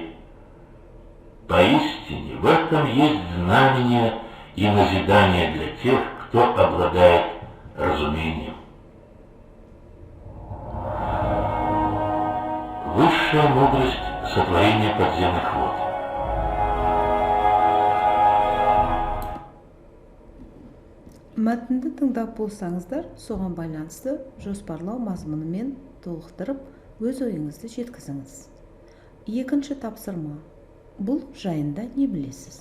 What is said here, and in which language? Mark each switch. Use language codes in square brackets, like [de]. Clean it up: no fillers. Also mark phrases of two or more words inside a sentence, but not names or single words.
[ru] Поистине в этом есть знамение и назидание для тех, кто обладает разумением. Высшая мудрость сотворения подземных вод. [kk] Мәтінді тыңдап болсаңыздар, соған байланысты жоспарлау мазмұнымен толықтырып, өз ойыңызды жеткізіңіз. Екінші тапсырма. Бұл жайында не білесіз?